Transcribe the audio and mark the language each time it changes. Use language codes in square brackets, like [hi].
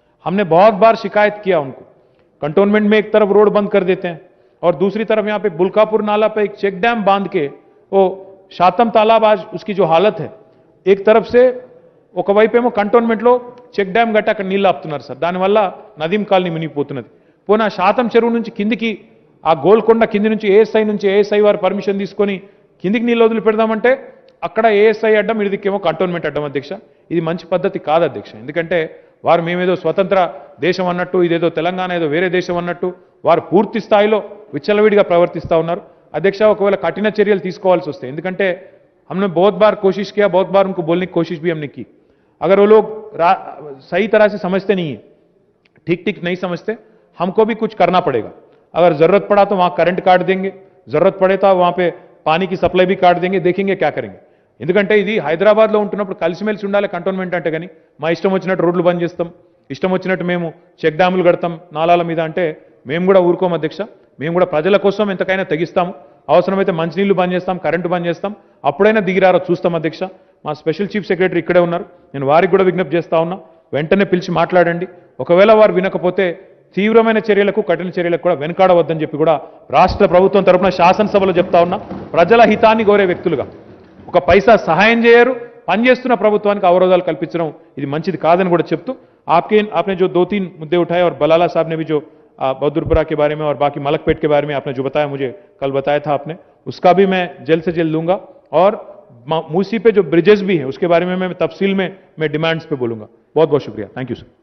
[hi] हमने बहुत बार शिकायत किया उनको. कंटोनमेंट में एक तरफ रोड बंद कर देते हैं और दूसरी तरफ यहां पे बुल्कापुर नाला पे एक चेक डैम बांध के, वो शातम तालाब आज उसकी जो हालत है, एक तरफ से [te] ఒక వైపేమో కంటోన్మెంట్లో చెక్ డ్యామ్ గట్ట అక్కడ నీళ్ళు ఆపుతున్నారు సార్. దానివల్ల నదీం కాలనీ మునిగిపోతున్నది. పోనా శాతం చెరువు నుంచి కిందికి, ఆ గోల్కొండ కింది నుంచి ఏఎస్ఐ వారు పర్మిషన్ తీసుకొని కిందికి నీళ్ళు వదిలి పెడదామంటే అక్కడ ఏఎస్ఐ అడ్డం, ఇదికేమో కంటోన్మెంట్ అడ్డం అధ్యక్ష. ఇది మంచి పద్ధతి కాదు అధ్యక్ష. ఎందుకంటే వారు మేమేదో స్వతంత్ర దేశం అన్నట్టు, ఇదేదో తెలంగాణ ఏదో వేరే దేశం అన్నట్టు వారు పూర్తి స్థాయిలో విచ్చలవిడిగా ప్రవర్తిస్తూ ఉన్నారు అధ్యక్ష. ఒకవేళ కఠిన చర్యలు తీసుకోవాల్సి వస్తాయి, ఎందుకంటే [hi] हमने बहुत बार कोशिश किया, बहुत बार उनको बोलने की कोशिश भी हमने की. अगर वो लोग सही तरह से समझते नहीं है, ठीक नहीं समझते, हमको भी कुछ करना पड़ेगा. अगर जरूरत पड़ा तो वहां करंट काट देंगे, जरूरत पड़े तो वहां पे पानी की सप्लाई भी काट देंगे, देखेंगे क्या करेंगे. [te] ఎందుకంటే ఇది హైదరాబాద్లో ఉంటున్నప్పుడు కలిసిమెలిసి ఉండాలి కంటోన్మెంట్ అంటే. కానీ మా ఇష్టం వచ్చినట్టు రోడ్లు బంద్ చేస్తాం, ఇష్టం వచ్చినట్టు మేము చెక్ డ్యాములు కడతాం నాలాల మీద అంటే మేము కూడా ఊరుకోం అధ్యక్ష. మేము కూడా ప్రజల కోసం ఎంతకైనా తెగిస్తాం. అవసరమైతే మంచినీళ్లు బంద్ చేస్తాం, కరెంటు బంద్ చేస్తాం, అప్పుడైనా దిగిరారో చూస్తాం అధ్యక్ష. మా స్పెషల్ చీఫ్ సెక్రటరీ ఇక్కడే ఉన్నారు, నేను వారికి కూడా విజ్ఞప్తి చేస్తా ఉన్నా, వెంటనే పిలిచి మాట్లాడండి. ఒకవేళ వారు వినకపోతే తీవ్రమైన చర్యలకు, కఠిన చర్యలకు కూడా వెనకాడవద్దని చెప్పి కూడా రాష్ట్ర ప్రభుత్వం తరపున శాసనసభలో చెప్తా ఉన్నా. ప్రజల హితాన్ని కోరే వ్యక్తులుగా ఒక పైసా సహాయం చేయరు, పనిచేస్తున్న ప్రభుత్వానికి అవరోధాలు కల్పించడం ఇది మంచిది కాదని కూడా చెప్తూ, [hi] आपने जो 2-3 मुद्दे उठाए और बलाला साहब ने भी जो बहादुरपुरा के बारे में और बाकी मलकपेट के बारे में आपने जो बताया, मुझे कल बताया था आपने, उसका भी मैं जल्द से जल्द लूंगा। और मूसी पे जो ब्रिजेस भी हैं उसके बारे में मैं तफसील में मैं डिमांड्स पे बोलूंगा। बहुत बहुत शुक्रिया। Thank you sir.